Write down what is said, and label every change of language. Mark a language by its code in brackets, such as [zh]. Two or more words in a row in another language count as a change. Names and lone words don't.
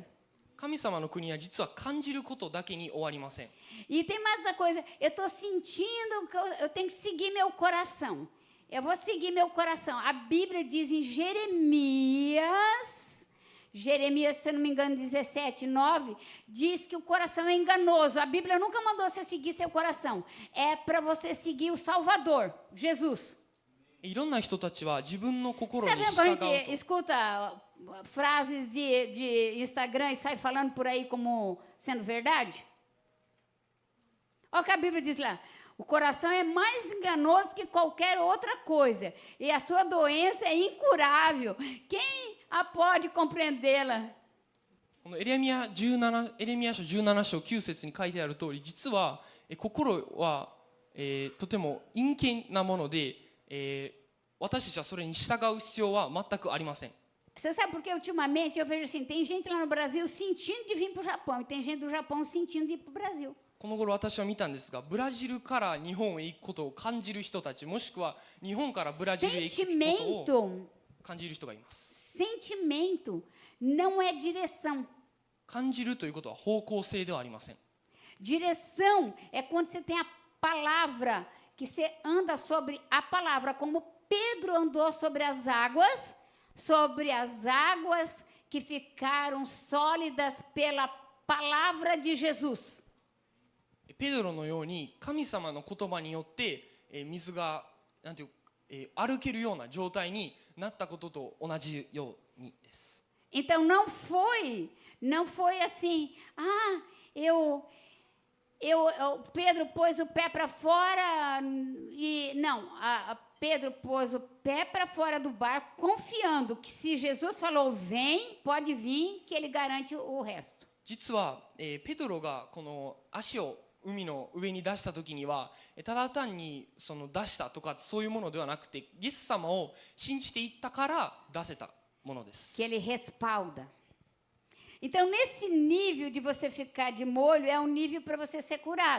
[ja] 神様の国は実は感じることだけに終わりません。 [pt] E tem mais uma coisa, eu estou sentindo que eu tenho que seguir meu coração. Eu vou seguir meu coração. A Bíblia diz em Jeremias, se eu não me engano, 17:9, diz que o coração é enganoso. A Bíblia nunca mandou você seguir seu coração. É para você seguir o Salvador, Jesus. [ja] いろんな人たちは自分の心に [pt] Sabe [ja] 従 [pt] quando a [ja] うと [pt] gente escuta frases de Instagram e sai falando por aí como sendo verdade? Olha o que a Bíblia diz lá. O coração é mais enganoso que qualquer outra coisa. E a sua doença é incurável. Quem a pode compreendê-la? [ja] このエレミヤ書17章9節に書いてある通り、実は心は、とても陰険なもので、私たちはそれに従う必要は全くありません。 [pt] Você sabe por que ultimamente eu vejo assim, tem gente lá no Brasil sentindo de vir para o Japão e tem gente do Japão sentindo de ir para o Brasil. [ja] この頃私は見たんですが、ブラジルから日本へ行くことを感じる人たち、もしくは日本からブラジルへ行くことを感じる人がいます。 [pt] Sentimento não é direção. [ja] 感じるということは方向性ではありません。 [pt] Direção é quando você tem a palavra, que você anda sobre a palavra, como Pedro andou sobre as águas que ficaram sólidas pela palavra de Jesus. [ja] ペドロのように神様の言葉によって水がなんていう、歩けるような状態になったことと同じようにです。 [pt] Então não foi assim, Pedro pôs o pé para fora e não, Pedro pôs o pé para fora do barco, confiando que se Jesus falou vem, pode vir, que ele garante o resto. [ja] 実は、ペドロがこの足を海の上に出した時にはただ単にその出したとかそういうものではなくて、イエス様を信じていったから出せたものです。 [pt] Que ele respalda. Então, nesse nível de você ficar de molho, é um nível para você ser curado.